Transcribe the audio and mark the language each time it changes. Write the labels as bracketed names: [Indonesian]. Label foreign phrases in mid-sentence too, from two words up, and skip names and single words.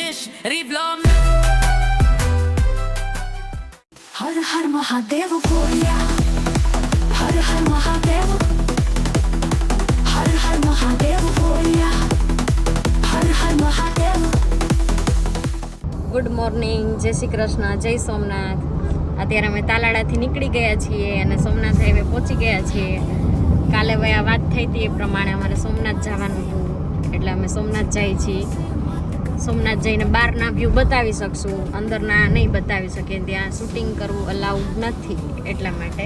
[Hindi] Riblom. हर हर महादेव बोलिया, हर हर महादेव, हर हर महादेव बोलिया, हर हर महादेव. [English] good morning, [Gujarati] જય શ્રી કૃષ્ણ, જય સોમનાથ. અત્યારે અમે તાલાડાથી નીકળી ગયા છીએ અને સોમનાથ હાઈવે પહોંચી ગયા છીએ. કાલે ભાઈ આ વાત થઈ હતી એ પ્રમાણે અમારે સોમનાથ જવાનું હતું, એટલે અમે સોમનાથ જઈએ છીએ. સોમનાથ જઈને બહારના વ્યૂ બતાવી શકશું, અંદરના નહીં બતાવી શકીએ, ત્યાં શૂટિંગ કરવું અલાઉડ નથી એટલા માટે.